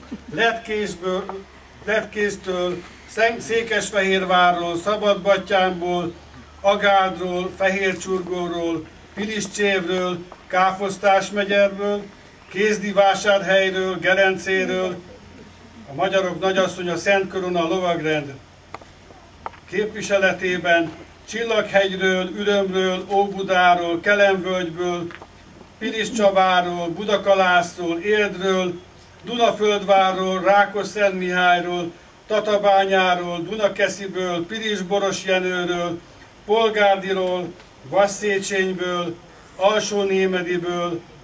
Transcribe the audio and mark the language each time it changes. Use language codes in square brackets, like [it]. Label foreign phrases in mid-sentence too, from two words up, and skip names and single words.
[hu] Letkéstől, Székesfehérvárról, Szabadbattyánból, Agádról, Fehércsurgóról, Piliscsévről, Káposztásmegyerből, Kézdivásárhelyről, Gelencéről, a magyarok nagyasszonya Szent Korona lovagrend képviseletében, Csillaghegyről, Ürömről, Óbudáról, Kelenvölgyből, Piliscsabáról, Budakalászról, Érdről, Dunaföldvárról, Rákosszentmihályról, Tatabányáról, Dunakesziből, Pilisborosjenőről, Polgárdiról, Vasszéchenyből, Alsónémediből,